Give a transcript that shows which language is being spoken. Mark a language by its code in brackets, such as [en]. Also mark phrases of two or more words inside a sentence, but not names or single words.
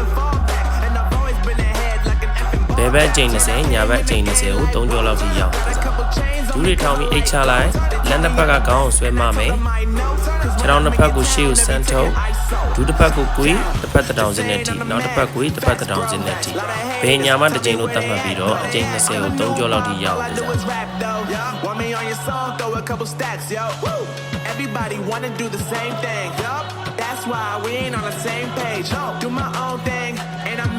[my] ဘယ်ဘက်အကျိန်20ညာဘက်အကျိန်20ကို3ကြောလောက်ထိရအောင်ကစားဒူးတွေထောင်ပြီးအိတ်ချလိုက်လက်နှစ်ဖက်ကခေါင်းကိုဆွဲမမယ်ခြေထောက်နှစ်ဖက်ကိုရှေ့ကိုဆန်းထုတ်ဒူးတစ်ဖက်ကိုကွေးတစ်ဖက်တစ်တောင်စင်းနဲ့ထိနောက်တစ်ဖက်ကွေးတစ်ဖက်တစ်တောင်စင်းနဲ့ထိဘယ်ညာမှတစ်ကြိမ်လို့သတ်မှတ်ပြီးတော့အကျိန်20ကို3ကြောလောက်ထိရအောင်ကစား [en] Everybody wanna do the same thing. That's why we ain't on the same page. Do my own thing, and I'm